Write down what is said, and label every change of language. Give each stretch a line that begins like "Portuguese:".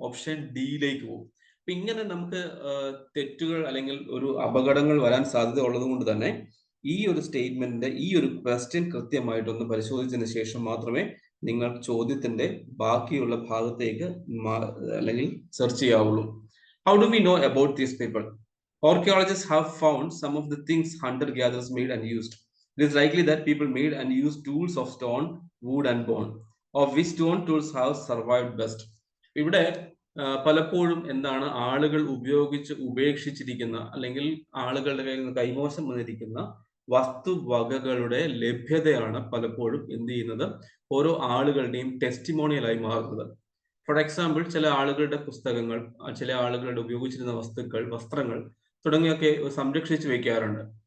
Malayalam: Option ഡിയിലേക്ക് പോകും. അപ്പൊ ഇങ്ങനെ നമുക്ക് തെറ്റുകൾ അല്ലെങ്കിൽ ഒരു അപകടങ്ങൾ വരാൻ സാധ്യത ഉള്ളത് കൊണ്ട് തന്നെ ഈ ഒരു സ്റ്റേറ്റ്മെന്റിന്റെ ഈ ഒരു ക്വസ്റ്റ്യൻ കൃത്യമായിട്ടൊന്ന് പരിശോധിച്ചതിന് ശേഷം മാത്രമേ നിങ്ങൾ ചോദ്യത്തിന്റെ ബാക്കിയുള്ള ഭാഗത്തേക്ക് അല്ലെങ്കിൽ search ചെയ്യാവുള്ളൂ.
English: How do we know about these people? Archaeologists have found some of the things hunter-gatherers made and used. It is likely that people made and used tools of stone, wood and bone, of which stone tools have survived best.
Malayalam: ഇവിടെ പലപ്പോഴും എന്താണ്, ആളുകൾ ഉപേക്ഷിച്ചിരിക്കുന്ന അല്ലെങ്കിൽ ആളുകളുടെ കയ്യിൽ നിന്ന് കൈമോശം വന്നിരിക്കുന്ന വസ്തുവകകളുടെ ലഭ്യതയാണ് പലപ്പോഴും എന്ത് ചെയ്യുന്നത്, ഓരോ ആളുകളുടെയും ടെസ്റ്റിമോണിയലായി മാറുന്നത്.
English: for example,
Malayalam: ചില ആളുകളുടെ പുസ്തകങ്ങൾ, ചില ആളുകളുടെ ഉപയോഗിച്ചിരുന്ന വസ്തുക്കൾ, വസ്ത്രങ്ങൾ തുടങ്ങിയൊക്കെ സംരക്ഷിച്ചു വെക്കാറുണ്ട്.